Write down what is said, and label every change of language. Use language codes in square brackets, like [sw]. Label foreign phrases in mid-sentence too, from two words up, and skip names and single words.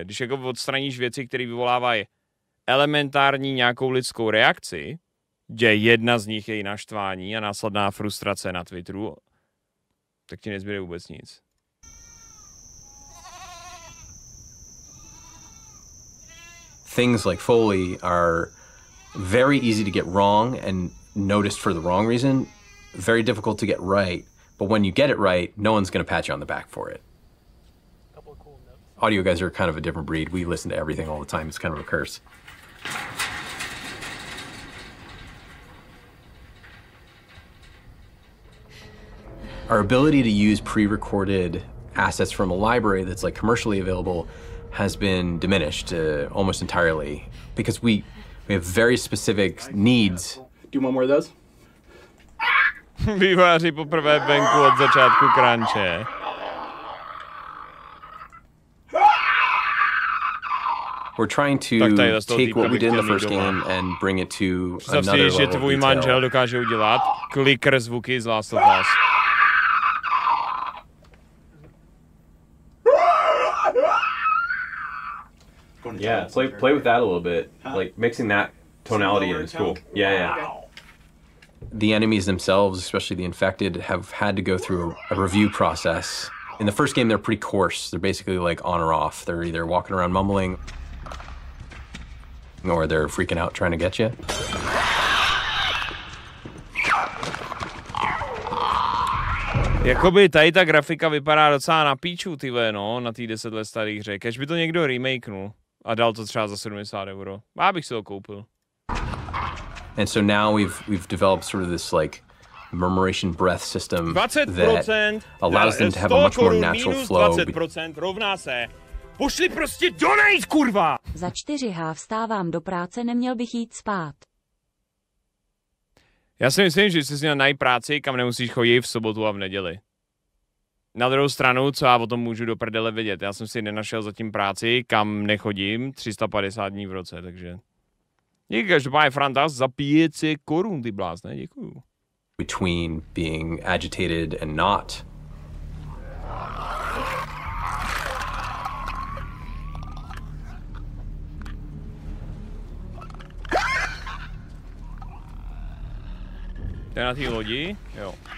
[cs] Když jako odstraníš věci, které vyvolávají elementární nějakou lidskou reakci, že jedna z nich je i naštvání a následná frustrace na Twitteru, tak ti nezbyde vůbec nic. [en] things like Foley are very easy to get wrong and noticed for the wrong reason, very difficult to get right. But when you get it right, no one's going to pat you on the back for it. Audio guys are kind of a different breed. We listen to everything all the time. It's kind of a curse. Our ability to use pre-recorded assets from a library that's like commercially available has been diminished almost entirely because we have very specific needs. Do one more of those? [cs] Vývojáři poprvé venku od začátku crunche. [en] We're trying to take what we did in the first game and bring it to another level of [cs] že tvůj manžel dokáže udělat clicker zvuky z Last of Us. [en] Yeah, play with that a little bit. Like mixing that tonality in is cool. Yeah. The enemies themselves, especially the infected, have had to go through a review process. In the first game, they're pretty coarse. They're basically like on or off. They're either walking around mumbling or they're freaking out trying to get you. [cs] Jakoby tady ta grafika vypadá docela na píču, ty no, na té 10 let starý hře. Kež by to někdo remakenul a dal to třeba za 70 €. Já bych si to koupil. [en] And so now we've developed sort of this like murmuration breath system that allows them to have a much more natural flow. [cs] 20% rovná se. Pošli prostě donejt, kurva! Za 4H vstávám do práce, neměl bych jít spát. Já si myslím, že jsi měl najít práci, kam nemusíš chodit v sobotu a v neděli. Na druhou stranu, co já o tom můžu do prdele vědět, já jsem si nenašel zatím práci, kam nechodím 350 dní v roce, takže... Díky, každopádně Franta za 500 korun, ty blázne, děkuju. [en] Between being agitated and not. [cs] To je na té lodi? Jo.